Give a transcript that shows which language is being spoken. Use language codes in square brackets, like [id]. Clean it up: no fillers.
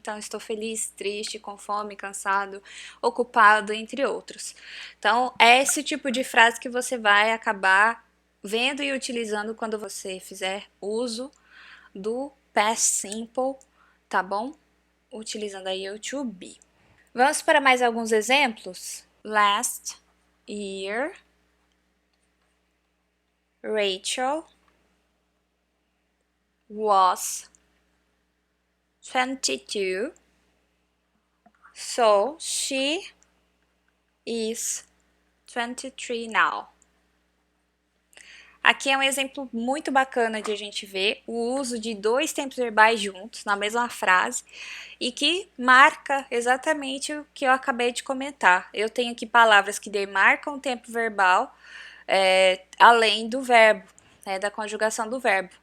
[pt] Então, estou feliz, triste, com fome, cansado, ocupado, entre outros. Então, é esse tipo de frase que você vai acabar vendo e utilizando quando você fizer uso do past simple, tá bom? Utilizando aí o to be. Vamos para mais alguns exemplos? [en] Last year, Rachel was 22, so she is 23 now. [pt] Aqui é um exemplo muito bacana de a gente ver o uso de dois tempos verbais juntos na mesma frase e que marca exatamente o que eu acabei de comentar. Eu tenho aqui palavras que demarcam o tempo verbal além do verbo, da conjugação do verbo.